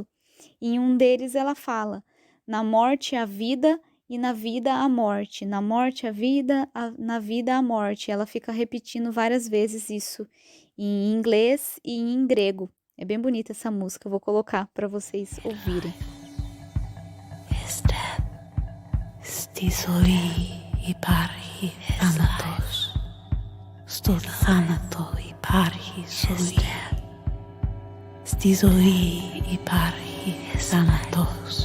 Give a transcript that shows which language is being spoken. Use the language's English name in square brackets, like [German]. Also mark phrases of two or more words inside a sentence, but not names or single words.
[Portuguese] E em um deles ela fala: na morte há vida e na vida a morte, na morte a vida, na vida a morte. Ela fica repetindo várias vezes isso em inglês e em grego. É bem bonita essa música, eu vou colocar para vocês ouvirem. [Greek] Στη ζωή υπάρχει θάνατος. Στο θάνατο υπάρχει ζωή. Στη ζωή υπάρχει θάνατος.